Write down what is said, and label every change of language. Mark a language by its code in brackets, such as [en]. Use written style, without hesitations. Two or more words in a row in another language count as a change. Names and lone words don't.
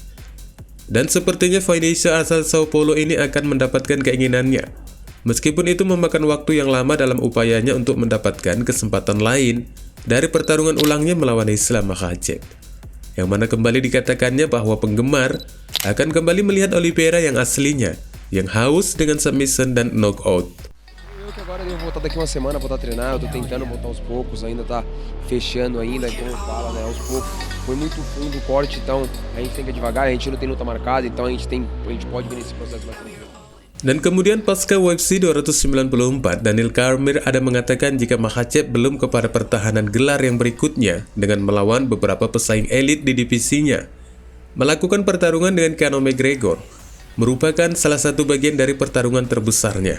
[id] Dan sepertinya Vinicius asal Sao Paulo ini akan mendapatkan keinginannya, meskipun itu memakan waktu yang lama dalam upayanya untuk mendapatkan kesempatan lain dari pertarungan ulangnya melawan Islam Makhachev, yang mana kembali dikatakannya bahwa penggemar akan kembali melihat Oliveira yang aslinya, yang haus dengan submission dan knockout. [pt] Eu que agora devo voltar daqui uma semana, voltar a treinar, eu tô tentando voltar aos poucos, ainda tá fechando ainda, como fala, né, aos poucos. Foi muito fundo o corte, então a gente tem que ir devagar, a gente não tem luta marcada, então a gente pode vir nesse processo mais tranquilo. [id] Dan kemudian pasca UFC 294, Daniel Cormier ada mengatakan jika Makhachev belum kepada pertahanan gelar yang berikutnya dengan melawan beberapa pesaing elit di divisinya, melakukan pertarungan dengan Conor McGregor merupakan salah satu bagian dari pertarungan terbesarnya.